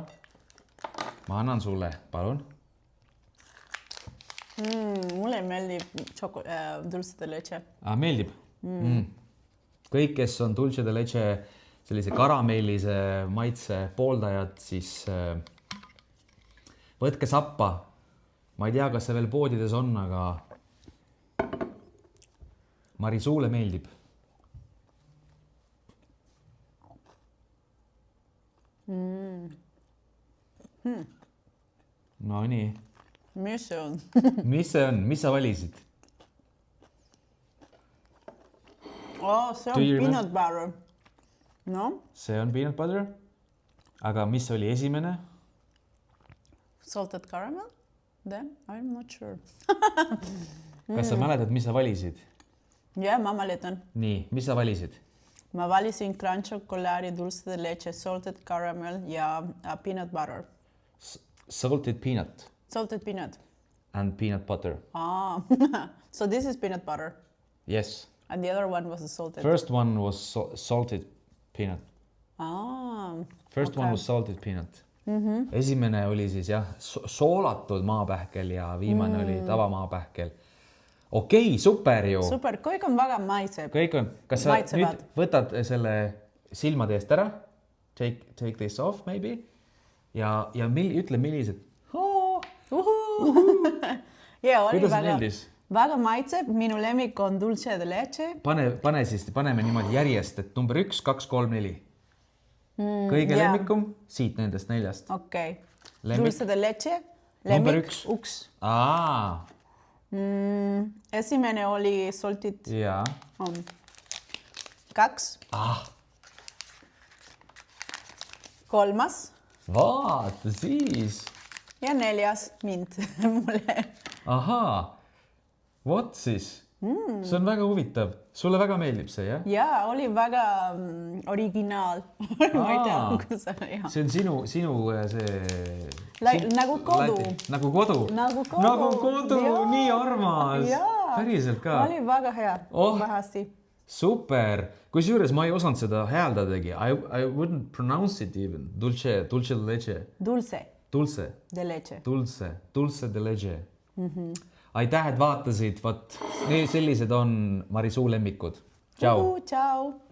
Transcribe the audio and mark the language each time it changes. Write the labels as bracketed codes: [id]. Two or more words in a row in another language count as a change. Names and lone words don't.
[et] Ma annan sulle, palun. Mulle meeldib [es] dulce de leche. [et] Meeldib? Kõik, kes on [es] dulce de leche [et] sellise karamellise maitse pooldajad, siis võtke sappa. Ma ei tea, kas see veel poodides on, aga Marisuule meeldib. No nii. Mis see on? Mis see on? Mis sa valisid? See on [en] peanut butter. [et] No? See on [en] peanut butter. [et] Aga mis oli esimene? [en] Salted caramel? Then? I'm not sure. [et] Kas sa mäletad, mis sa valisid? Ja, ma mäletan. Nii, mis sa valisid? Ma valisin crunch šokolaadi, [es] dulce de leche, [en] salted caramel [et] ja [en] peanut butter. Salted peanut. Salted peanut. and peanut butter. Ah, so this is peanut butter. Yes. And the other one was the salted. First one was salted peanut. Ah, First one was salted peanut. [et] Esimene oli siis jah, soolatud maapähkel ja viimane oli tavamaapähkel. Okei, super ju. super, kõik on väga maitseb. Kõik on, kas sa Maitsevad. nüüd võtad selle silmade eest ära? [en] Take this off maybe. [et] Ja ütle millised. Ja oli Kuidas väga, meeldis? väga maitseb. Minu lemmik on [es] dulce de leche. [et] Paneme niimoodi järjest, et number 1, 2, 3, 4. Kõige jaa. lemmikum siit nendest 4. Okei. Lemmik. [es] Dulce de leche. [et] Number Lemmik, 1. uks. Aa, Esimene oli salted. jaa. 2. Kolmas. Vaata siis. Ja 4. Mint mulle. Ahaa, vot siis. See on väga huvitav. Sulle väga meeldib see, jah? Ja oli väga originaal. Ma ei tea, kuidas see on. See on sinu see... Nagu kodu. Nagu kodu? Nagu kodu. Nagu kodu, Jaa. nii armas. Jaa. Päriselt ka. Oli väga hea. Vähasti. Super. Kusjuures ma ei osanud seda hääldadagi. [en] I wouldn't pronounce it even. [es] Dulce de leche. Dulce Dulce. de leche. Dulce de leche. [et] Aitäh, et vaatasid. Vot, sellised on Marisuu lemmikud. Tšau. Tšau.